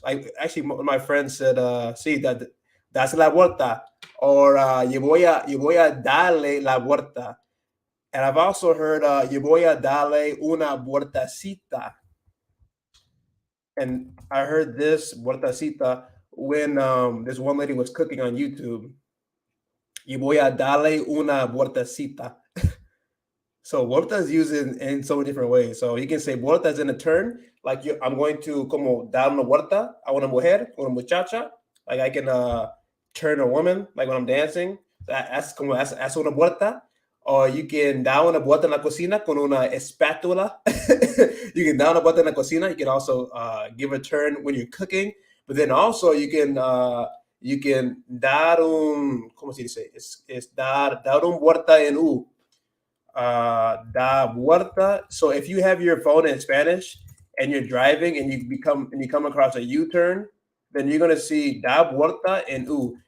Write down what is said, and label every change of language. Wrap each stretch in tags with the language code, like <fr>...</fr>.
<en>Like actually, my friend said,</en> <es>"Sí, that's la vuelta," or yo voy a darle la vuelta."</es> <en>And I've also heard</en> <es>"yo voy a darle una vueltacita."</es> <en>And I heard this vueltacita when this one lady was cooking on YouTube.</en> <es>"Yo voy a darle una vueltacita."</es> <en>So vuelta is used in so many different ways. So you can say vuelta is in a turn, like I'm going to</en> <es>como dar una vuelta a una mujer, una muchacha.</es> <en>Like I can turn a woman, like when I'm dancing.</en> <es>That's como that's una vuelta.</es> <en>Or you can</en> <es>dar una vuelta en la cocina con una espátula.</es> <en>You can</en> <es>dar una vuelta en la cocina.</es> <en>You can also give a turn when you're cooking. But then also you can dar un,</en> <es>¿cómo se dice? Es dar un vuelta en U. Da vuelta.</es> <en>So if you have your phone in Spanish and you're driving and you come across a U-turn, then you're gonna see</en> <es>da vuelta</es> <en>and u.</en>